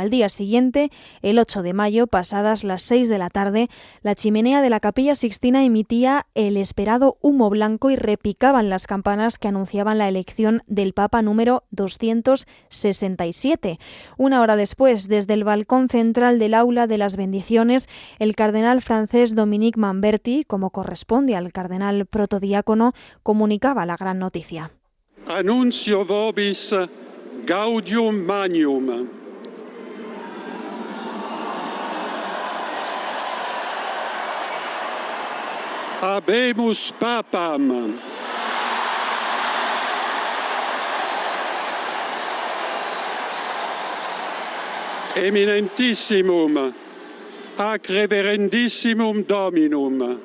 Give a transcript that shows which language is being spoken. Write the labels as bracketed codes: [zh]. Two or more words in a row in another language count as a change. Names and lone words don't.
[es] Al día siguiente, el 8 de mayo, pasadas las 6 de la tarde, la chimenea de la Capilla Sixtina emitía el esperado humo blanco y repicaban las campanas que anunciaban la elección del Papa número 267. Una hora después, desde el balcón central del aula de las bendiciones, el cardenal francés Dominique Manberti, como corresponde al cardenal protodiácono, comunicaba la gran noticia. [la] Annuncio vobis gaudium magnum. Habemus papam. Eminentissimum ac reverendissimum Dominum.